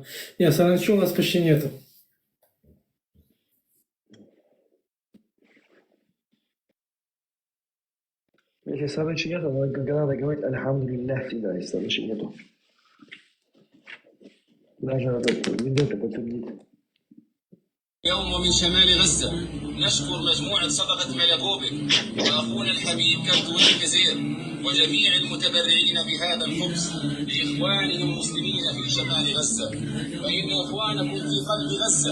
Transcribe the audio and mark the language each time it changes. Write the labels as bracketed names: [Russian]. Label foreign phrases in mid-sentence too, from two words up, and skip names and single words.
[Russian] Нет, саранчи у нас почти нету. Если саранчи нету, надо говорить «Альхамдулиллах» всегда, если саранчи нету. Даже этот видео подтвердить. [Arabic] يوم من شمال غزة نشكر مجموعة صدقة ملكوبك وأخونا الحبيب كرتوني كزير وجميع المتبرعين بهذا الخبز لإخوانهم المسلمين في شمال غزة فإن إخوانكم في قلب غزة